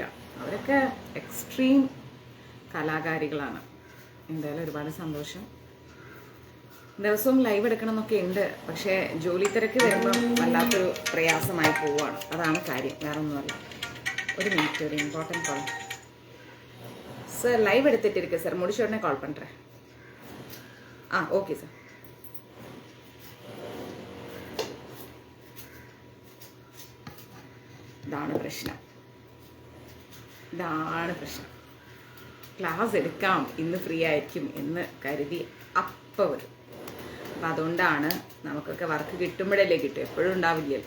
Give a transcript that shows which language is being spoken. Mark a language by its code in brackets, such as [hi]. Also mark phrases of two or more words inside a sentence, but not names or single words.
[ml] അവരൊക്കെ എക്സ്ട്രീം കലാകാരികളാണ്. എന്തായാലും ഒരുപാട് സന്തോഷം. ദിവസവും ലൈവ് എടുക്കണം എന്നൊക്കെ ഉണ്ട്, പക്ഷേ ജോലി തിരക്ക് വരുമ്പം വല്ലാത്തൊരു പ്രയാസമായി പോവുകയാണ്. അതാണ് കാര്യം, വേറെ ഒന്നുമല്ല. ഒരു മിനിറ്റ്, ഒരു [en] important call. [ta] சார் லைவ் எடுத்துட்டு இருக்கு சார், முடிச்ச உடனே கால் பண்ணுறேன். ஓகே சார். [ml] ഇതാണ് പ്രശ്നം. ക്ലാസ് എടുക്കാം, ഇന്ന് ഫ്രീ ആയിരിക്കും എന്ന് കരുതി അപ്പം വരും. അപ്പം അതുകൊണ്ടാണ് നമുക്കൊക്കെ വർക്ക് കിട്ടുമ്പോഴല്ലേ കിട്ടും, എപ്പോഴും ഉണ്ടാവില്ലല്ലോ.